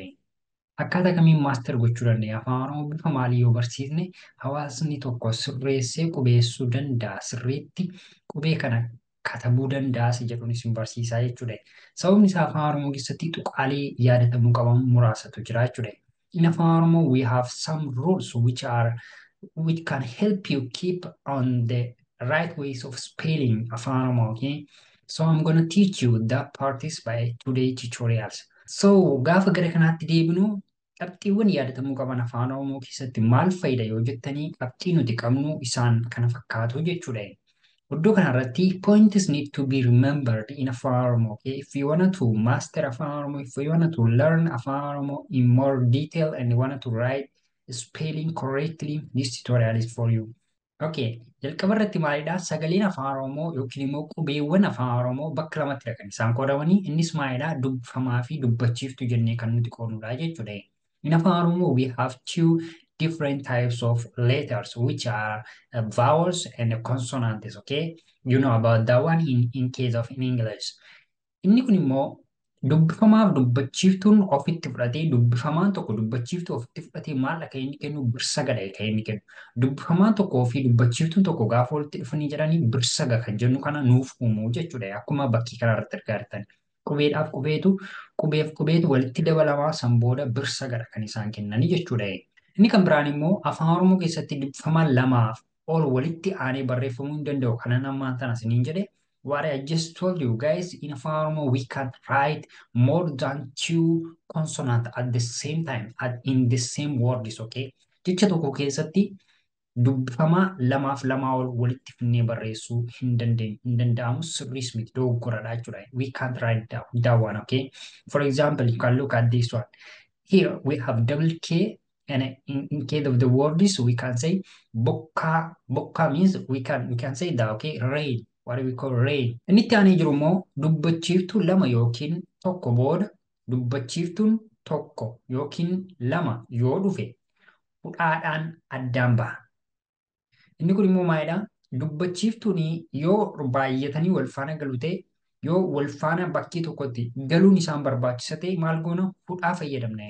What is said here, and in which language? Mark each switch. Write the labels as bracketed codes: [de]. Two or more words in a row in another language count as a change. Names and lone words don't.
[om] Akkaataa kamiin maaster gochuu dandeenya afaan oromoo bifa maalii yoo barsiisne hawaasni tokko sirreessee qubeessuu danda'a sirriitti qubee kana katabuu danda'as jedhuun isin barsiisaa jechuudha. Sababni isaa afaan oromoo keessatti tuqaalee yaadatamuu qaban muraasatu jira jechuudha. [en] In afaan oromoo we have some rules which can help you keep on the right ways of spelling afaan oromoo, okay? So I'm gonna teach you that parties by today tutorials. [om] So gaafa gara kanaatti deebinu qabxiiwwan yaadatamuu qaban afaan oromoo keessatti maal fayyada yoo jettanii qabxii nuti qabnu isaan kana fakkaatu jechuudha. Iddoo kanarratti [en] points need to be remembered in Afaan Oromoo. Okay? If you want to master Afaan Oromoo, if you want to learn Afaan Oromoo in more detail and you want to write spelling correctly, this tutorial is for you. [om] Okay, jalqaba irratti maalidha? Sagaleen afaan oromoo yookiin immoo qubeewwan afaan oromoo bakka lamatti kan isaan qoodamanii innis maalidha? Dubbifamaa fi dubbachiiftu jennee kan nuti qoodnudha jechuudha. [en] In afaan oromoo we have two different types of letters which are vowels and consonants. Okay, you know about that one in case of in English. [om] Inni kun immoo dubbifamaaf dubbachiiftuun ofitti fudhatee dubbifamaan tokko dubbachiiftuu ofitti fudhatee maal akka inni kennu birsagadha kan inni kennu. Dubbifamaan tokkoo fi dubbachiiftuun tokko gaafa walitti dhufanii jedhanii birsaga kan jennu kana nuuf uumuu jechuudha. Akkuma bakkii kanarratti argaa qubeedhaaf qubeetu qubeef qubeetu walitti dabalamaa san booda birsagadha kan isaan kennanii jechuudha. Inni kan biraan immoo afaan oromoo keessatti dubbifamaan lamaaf ol walitti aanee barreeffamuu hin danda'u kanan ammaan tana isiniin jedhe. [en] What I just told you guys, in Afaan Oromoo, we can write more than two consonants at the same time, in the same words, okay? [om] Jecha tokko keessatti dubbifamaa lamaaf lamaa ol walitti finnee barreessuu hin danda'amu sirriis miti dogoggoradha jechuudha. [en] We can't write that one, okay? For example, you can look at this one. Here we have double K, and in case of the words, we can say bokka. Bokka means we can say that, okay? Rain. What we call rain. [om] Inni itti aanee jiru immoo dubbachiiftuu lama yookiin tokko booda dubbachiiftuun tokko yookiin lama yoo dhufe hudhaadhaan addaan baha. Inni kun immoo maalidha? Dubbachiiftuun yoo baay'atanii wal faana galu ta'e yoo wal faana bakkee tokkotti galuun isaan barbaachisa ta'e maal goona hudhaa fayyadamna.